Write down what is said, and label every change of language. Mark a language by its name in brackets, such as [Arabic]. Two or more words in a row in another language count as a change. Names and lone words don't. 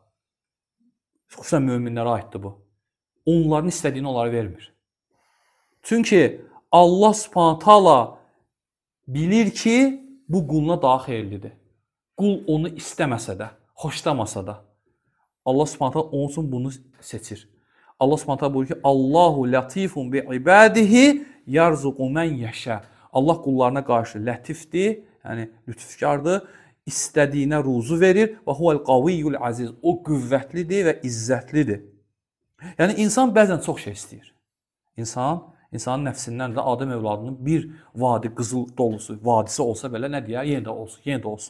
[Azerbaijani] Xüsusən möminlərə aiddir bu. Onların istədiyini onlara vermir. Çünki Allah [Arabic] سبحانه تعالى [Azerbaijani] bilir ki, bu quluna daha xeyirlidir. Qul onu istəməsə də, xoşlamasa da, Allah [Arabic] سبحانه تعالى [Azerbaijani] onun üçün bunu seçir. Allah [Arabic] سبحانه تعالى [Azerbaijani] buyurur ki, [Arabic] الله لطيف بعباده يرزق من يشاء. [Azerbaijani] Allah qullarına qarşı lətifdir, yəni lütfkardır, istədiyinə ruzu verir və [Arabic] هو القوي العزيز. [Azerbaijani] O qüvvətlidir və izzətlidir. Yəni insan bəzən çox şey istəyir. İnsanın nəfsindən də Adəm övladının bir vadi qızıl dolusu, vadisi olsa belə nə deyə, yenə də olsun.